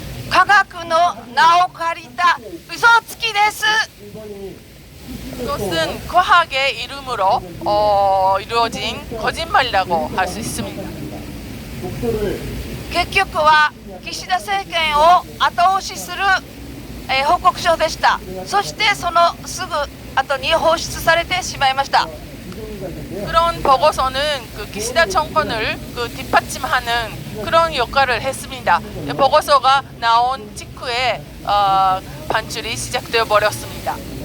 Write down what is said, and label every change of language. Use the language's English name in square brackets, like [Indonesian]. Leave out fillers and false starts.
[Japanese] 科学の名を借りた嘘つきです。 [Korean] 그것은 과학의 이름으로 이루어진 거짓말이라고 할 수 있습니다. [Japanese] 結局は岸田政権を後押しする、報告書でした。そしてそのすぐ後に放出されてしまいました。 [Korean] 그런 보고서는 그 기시다 정권을 그 뒷받침하는 그런 역할을 했습니다. 보고서가 나온 직후에 반출이 시작되어 버렸습니다.